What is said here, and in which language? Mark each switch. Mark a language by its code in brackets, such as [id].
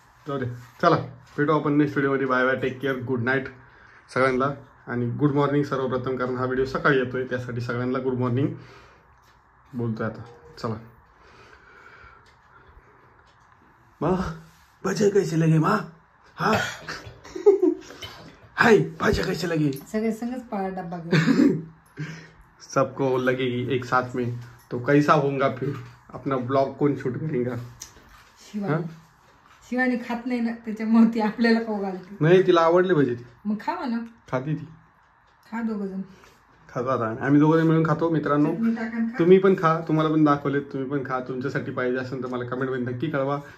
[mr] जाऊ दे चला भेटू आपण नेक्स्ट व्हिडिओमध्ये. [en] bye bye take care good night [mr] सगळ्यांना आणि गुड मॉर्निंग सर्वप्रथम कारण हा व्हिडिओ सकाळी येतोय त्यासाठी सगळ्यांना गुड मॉर्निंग बोलतोय आता. [hi] चला माँ भजे कैसे लगे माँ. हाँ हाय भजे कैसे लगे. [mr] सगळे संगच पाळा डब्बा घेऊन. [hi] सबको लगेगी एक साथ में तो कैसा होगा फिर अपना ब्लॉग कौन शूट करेगा. [mr] शिवानी खात नाही ना त्याच्यामुळे ती आपल्याला खाऊ घालते. नाही तिला आवडले भजे ती मग खा म्हणा. खाती ती खा दोघं जण खातो आता आम्ही दोघं मिळून खातो. मित्रांनो तुम्ही पण खा. तुम्हाला पण दाखवलेत तुम्ही पण खा. तुमच्यासाठी पाहिजे असेल तर मला कमेंटमध्ये नक्की कळवा.